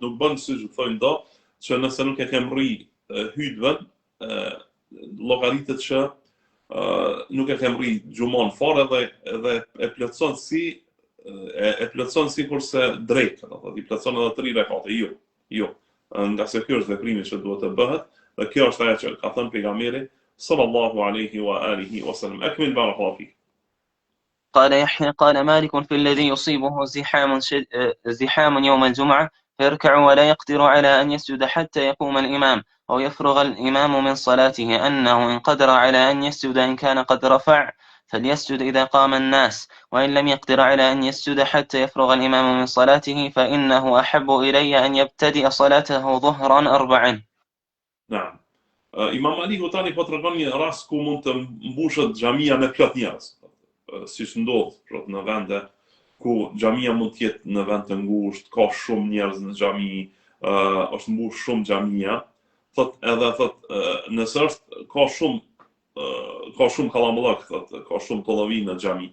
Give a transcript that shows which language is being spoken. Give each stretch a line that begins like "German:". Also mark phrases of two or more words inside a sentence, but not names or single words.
Albanian: Nuk bën siç thonë do që nëse nuk e ke mri hutbën, llogaritet që nuk e ke mri xhumon fare dhe e plotson si kurse drejt, i plotson edhe 3 rekate. Jo. Nga se kjo është veprimi që duhet të bëhet dhe kjo është ajo që ka thënë pejgamberi
Arabic: صلى الله عليه وعلى آله وسلم. أكمل بارك الله فيك. قال يحيى قال مالك في الذي يصيبه زحام يوم الجمعة فيركع ولا يقدر على أن يسجد حتى يقوم الإمام أو يفرغ الإمام من صلاته أنه إن قدر على أن يسجد إن كان قد رفع فليسجد إذا قام الناس، وإن لم يقدر على أن يسجد حتى يفرغ الإمام من صلاته فإنه أحب إلي أن يبتدئ صلاته ظهرا 4. نعم.
Albanian: Imam Aliku tani po tregon një rast ku mund të mbushet xhamia me plot njerëz. Siç ndodh në vende ku xhamia mund të jetë në vend të ngushtë, ka shumë njerëz në xhami, është mbush shumë xhamia, nëse është ka shumë kallambëllak, ka shumë tollavi në xhami.